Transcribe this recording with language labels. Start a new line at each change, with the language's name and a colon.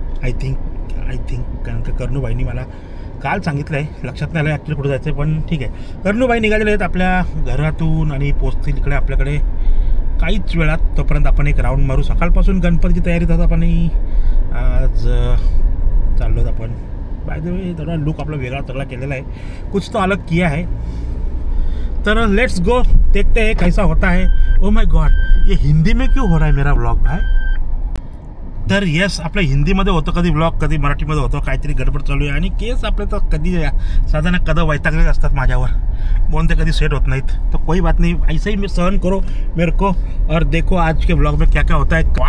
English: I think
Marathi: कारण का कर्णूबाईंनी मला काल सांगितलं आहे, लक्षात नाही आलं ॲक्च्युली कुठं जायचं आहे, पण ठीक आहे. कर्णूबाई निघालेले आहेत आपल्या घरातून आणि पोचतील इकडे आपल्याकडे काहीच वेळात. तोपर्यंत आपण एक राऊंड मारू. सकाळपासून गणपतीची तयारी होतात आपण आज चाललो आहोत आपण.
Hindi: बाय द वे थोड़ा लुक अपना वेगड़ा तगड़ा केलेला है, कुछ तो अलग किया है. तर लेट्स गो, देखते हैं कैसा होता है. ओ माय गॉड, ये हिंदी में क्यों हो रहा है मेरा व्लॉग भाई?
Marathi: तर येस, आपल्या हिंदीमध्ये होतं कधी व्लॉग, कधी मराठीमध्ये होतं. काहीतरी गडबड चालू आहे आणि केस आपले तर कधी साधारण कदं वैतागलेले असतात माझ्यावर, म्हणून ते कधी सेट होत नाहीत.
Hindi: तो कोई बात नहीं, ऐसे ही सहन करो मेरे को और देखो आज के व्लॉग में क्या क्या होता है.